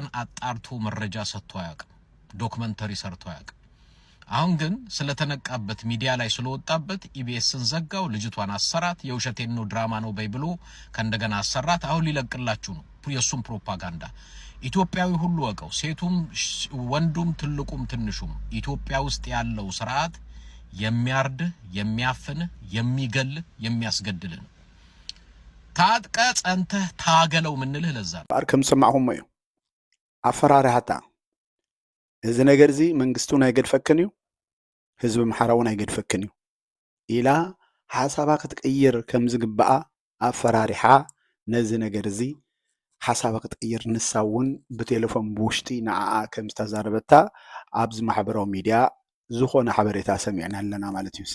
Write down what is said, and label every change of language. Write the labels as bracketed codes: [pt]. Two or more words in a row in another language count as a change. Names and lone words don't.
[am] አጣርቶ መረጃ ሰጥቶ አያውቅም ዶክመንተሪ ሰርቶ አያውቅም አሁን ግን ስለተነቃበት ሚዲያ ላይ ስለወጣበት ኢቢኤስን ዘጋው ልጅቷን አሰራት የውሸቴን ነው ድራማ ነው በይብሎ ከእንደገና አሰራት አሁን ሊለቅላችሁ ነው የሱም ፕሮፓጋንዳ ኢትዮጵያዊ ሁሉ ወቀው ሴቱም ወንዱም ትልቁም ትንሹም ኢትዮጵያ ውስጥ ያለው ስርዓት የሚያርድ የሚያፍን የሚገል የሚያስገድል ነው ታጥቀ ጸንተ ታገለው ምንልህ ለዛ [ti] ባርከም ሰማሁም እዩ አፈራራሃታ እዚ ነገር እዚ መንግስቱን አይገድፈክን እዩ ህዝብ መሐራውን አይገድፈክን እዩ ኢላ ሐሳባ ክትቀይር ከም ዝግባአ አፈራሪሃ ነዚ ነገር እዚ ሐሳባ ክትቀይር ንሳውን በቴሌፎን ብውሽጢ ንዓኣ ከም ዝተዛረበታ ኣብዚ ማሕበራዊ ሚድያ ዝኾነ ሓበሬታ ሰሚዕና ኣለና ማለት እዩ